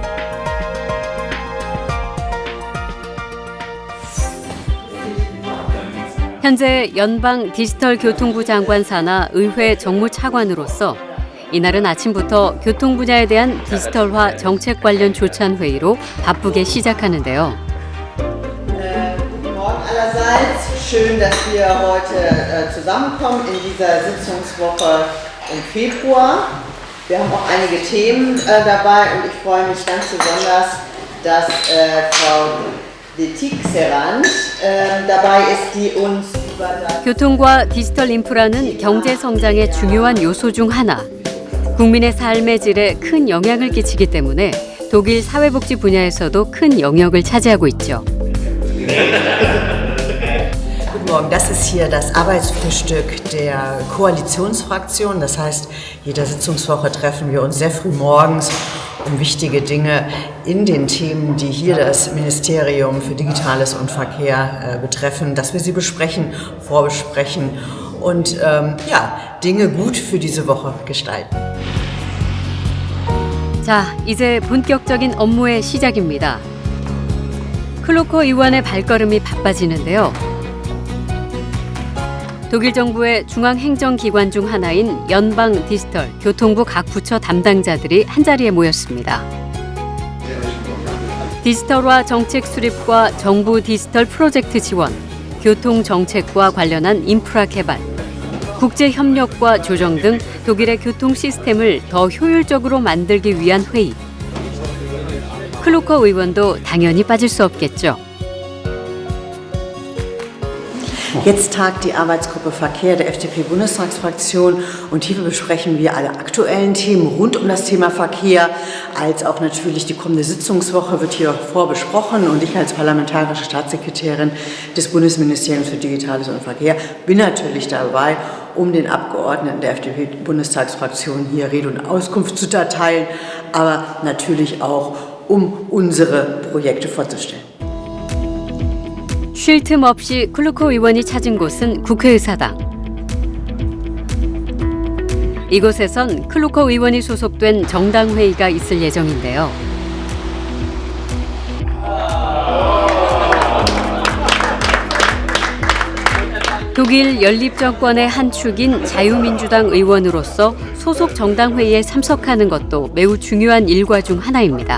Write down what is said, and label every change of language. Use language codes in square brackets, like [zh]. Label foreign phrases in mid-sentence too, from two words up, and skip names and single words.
[ko] 현재 연방 디지털 교통부 장관 산하 의회 정무차관으로서 이날은 아침부터 교통 분야에 대한 디지털화 정책 관련 조찬 회의로 바쁘게 시작하는데요. [de] Guten Morgen allerseits. Schön, dass wir heute zusammenkommen in dieser Sitzungswoche im Februar. Wir haben auch einige Themen dabei und ich freue mich ganz besonders, dass Frau Letixerand dabei ist, die uns über das [ko] 교통과 디지털 인프라는 경제 성장의 중요한 요소 중 하나. 국민의 삶의 질에 큰 영향을 끼치기 때문에 독일 사회복지 분야에서도 큰 영역을 차지하고 있죠. [de] Guten Morgen, das ist hier das Arbeitsfrühstück der Koalitionsfraktion. Das heißt, jede Sitzungswoche treffen wir uns sehr früh morgens, um wichtige Dinge in den Themen, die hier das Ministerium für Digitales und Verkehr betreffen, dass wir sie besprechen, vorbesprechen und Dinge gut für diese Woche gestalten. [ko] 자, 이제 본격적인 업무의 시작입니다. 클로커 의원의 발걸음이 바빠지는데요. 독일 정부의 중앙행정기관 중 하나인 연방 디지털 교통부 각 부처 담당자들이 한자리에 모였습니다. 디지털화 정책 수립과 정부 디지털 프로젝트 지원, 교통정책과 관련한 인프라 개발, 국제협력과 조정 등 독일의 교통 시스템을 더 효율적으로 만들기 위한 회의. 클로커 의원도 당연히 빠질 수 없겠죠. [de] Jetzt tagt die Arbeitsgruppe Verkehr der FDP-Bundestagsfraktion und hierfür besprechen wir alle aktuellen Themen rund um das Thema Verkehr, als auch natürlich die kommende Sitzungswoche wird hier vorbesprochen und ich als parlamentarische Staatssekretärin des Bundesministeriums für Digitales und Verkehr bin natürlich dabei, um den Abgeordneten der FDP-Bundestagsfraktion hier Rede und Auskunft zu erteilen, aber natürlich auch um unsere Projekte vorzustellen. [ko] 쉴 틈 없이 클루코 의원이 찾은 곳은 국회의사당. 이곳에선 클루코 의원이 소속된 정당회의가 있을 예정인데요. 독일 연립정권의 한 축인 자유민주당 의원으로서 소속 정당회의에 참석하는 것도 매우 중요한 일과 중 하나입니다.